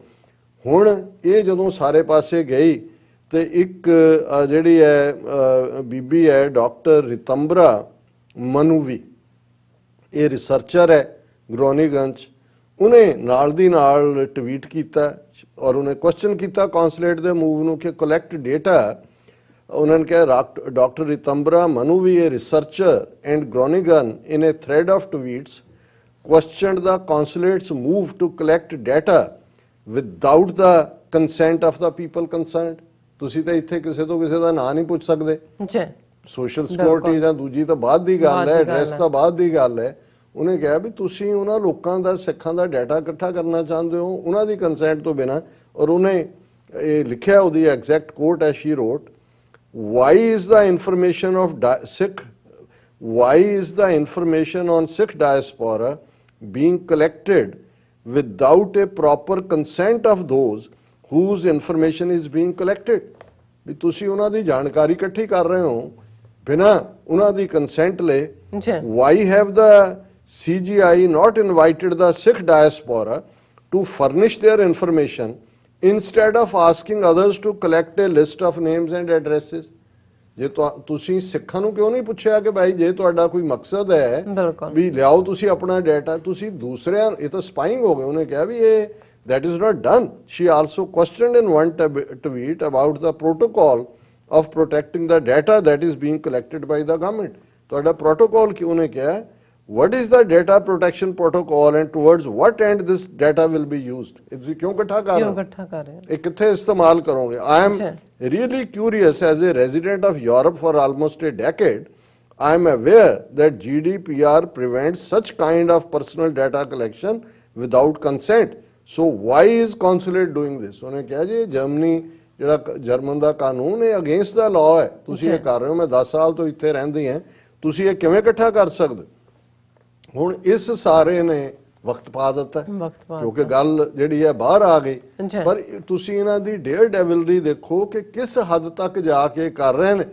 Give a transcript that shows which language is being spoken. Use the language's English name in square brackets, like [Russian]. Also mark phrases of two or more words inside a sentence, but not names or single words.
[Punjabi] ਹੁਣ ਇਹ ਜਦੋਂ ਸਾਰੇ ਪਾਸੇ ਗਈ ਤੇ ਇੱਕ ਜਿਹੜੀ ਹੈ ਬੀਬੀ ਹੈ ਡਾਕਟਰ ਰਿਤੰਬਰਾ ਮਨੂਵੀ, ਇਹ ਰਿਸਰਚਰ ਹੈ ਗ੍ਰੋਨੀਗੰਜ, ਉਹਨੇ ਨਾਲ ਦੀ ਨਾਲ ਟਵੀਟ ਕੀਤਾ ਔਰ ਉਹਨੇ ਕੁਐਸਚਨ ਕੀਤਾ ਕੌਂਸੂਲੇਟ ਦੇ ਮੂਵ ਨੂੰ ਕਿ [English] collect data. [Punjabi] ਉਹਨਾਂ ਨੇ ਕਿਹਾ ਡਾਕਟਰ ਰਿਤੰਬਰਾ ਮਨੂਵੀ, [English] a researcher and Groningen, in a thread of tweets questioned the consulate's move to collect data without the consent of the people concerned। [Punjabi] ਤੁਸੀਂ ਤਾਂ ਇੱਥੇ ਕਿਸੇ ਤੋਂ ਕਿਸੇ ਦਾ ਨਾਂ ਨਹੀਂ ਪੁੱਛ ਸਕਦੇ। ਜੀ [English] social security [Punjabi] ਜਾਂ ਦੂਜੀ ਤਾਂ ਬਾਅਦ ਦੀ ਗੱਲ ਹੈ, ਐਡਰੈਸ ਤਾਂ ਬਾਅਦ ਦੀ ਗੱਲ ਹੈ। ਉਹਨੇ ਕਿਹਾ ਵੀ ਤੁਸੀਂ ਉਹਨਾਂ ਲੋਕਾਂ ਦਾ, ਸਿੱਖਾਂ ਦਾ ਡਾਟਾ ਇਕੱਠਾ ਕਰਨਾ ਚਾਹੁੰਦੇ ਹੋ ਉਹਨਾਂ ਦੀ ਕੰਸੈਂਟ ਤੋਂ ਬਿਨਾਂ। ਔਰ ਉਹਨੇ ਇਹ ਲਿਖਿਆ, ਉਹਦੀ [English] exact quote [Punjabi] ਹੈ, [English] she wrote, why is the information of Sikh diaspora being collected without a proper consent of those whose information is being collected? [Punjabi] ਵੀ ਤੁਸੀਂ ਉਹਨਾਂ ਦੀ ਜਾਣਕਾਰੀ ਇਕੱਠੀ ਕਰ ਰਹੇ ਹੋ ਬਿਨਾਂ ਉਹਨਾਂ ਦੀ ਕੰਸੈਂਟ ਲਏ। [English] Why have the CGI not invited the Sikh diaspora to furnish their information instead of asking others to collect a list of names and addresses? [Punjabi] ਜੇ ਤੁਸੀਂ ਸਿੱਖਾਂ ਨੂੰ ਕਿਉਂ ਨਹੀਂ ਪੁੱਛਿਆ ਕਿ ਭਾਈ ਜੇ ਤੁਹਾਡਾ ਕੋਈ ਮਕਸਦ ਹੈ ਵੀ ਲਿਆਓ ਤੁਸੀਂ ਆਪਣਾ ਡਾਟਾ, ਤੁਸੀਂ ਦੂਸਰਿਆਂ, ਇਹ ਤਾਂ ਸਪਾਈਂਗ ਹੋ ਗਏ। ਉਹਨੇ ਕਿਹਾ ਵੀ ਇਹ [English] that is not done. She also questioned in one tweet about the protocol of protecting the data that is being collected by the government. [Punjabi] ਤੁਹਾਡਾ protocol ਕਿਉਂ? ਉਹਨੇ ਕਿਹਾ [English] what is the data protection protocol and towards what end this data will be used? [Punjabi] ਤੁਸੀਂ ਕਿਉਂ ਇਕੱਠਾ ਕਰ ਰਹੇ ਹੋ, ਇਹ ਕਿੱਥੇ ਇਸਤੇਮਾਲ ਕਰੋਗੇ? [English] I am really curious, as a resident of Europe for almost a decade, I am aware that GDPR prevents such kind of personal data collection without consent. So why is consulate doing this? [Punjabi] ਉਹਨੇ ਕਿਹਾ ਜੀ ਜਰਮਨੀ, ਜਿਹੜਾ ਜਰਮਨ ਦਾ ਕਾਨੂੰਨ ਹੈ, ਅਗੇਂਸਟ ਦਾ ਲਾਅ ਹੈ, ਤੁਸੀਂ ਇਹ ਕਰ ਰਹੇ ਹੋ। ਮੈਂ 10 ਸਾਲ ਤੋਂ ਇੱਥੇ ਰਹਿੰਦੀ ਹਾਂ, ਤੁਸੀਂ ਇਹ ਕਿਵੇਂ ਇਕੱਠਾ ਕਰ ਸਕਦੇ? ਹੁਣ ਇਸ ਸਾਰੇ ਨੇ ਵਕਤ ਪਾ ਦਿੱਤਾ ਕਿਉਂਕਿ ਗੱਲ ਜਿਹੜੀ ਹੈ ਬਾਹਰ ਆ ਗਈ। ਪਰ ਤੁਸੀਂ ਇਹਨਾਂ ਦੀ ਡੇਅਰ ਡੈਵਲਰੀ ਦੇਖੋ ਕਿ ਕਿਸ ਹੱਦ ਤੱਕ ਜਾ ਕੇ ਕਰ ਰਹੇ ਨੇ।